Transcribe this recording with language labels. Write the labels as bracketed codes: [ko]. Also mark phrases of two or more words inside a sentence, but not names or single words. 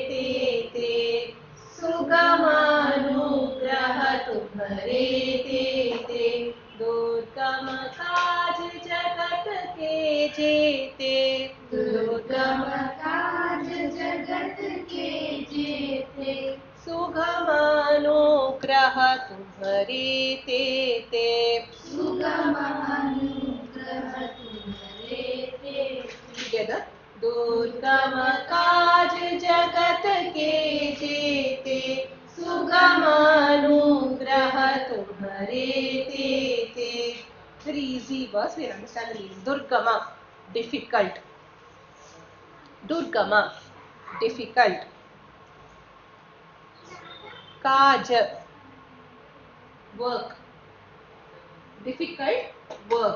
[awa] te Durgam kaaj jagat ke jete Sugamanugraha tumhare te Together. Durgam kaaj jagat ke jete Sugamanugraha tumhare te. [en] Very easy verse, we understand the meaning. Durgama, difficult. Durgama, difficult. Kaaj, work. Difficult work.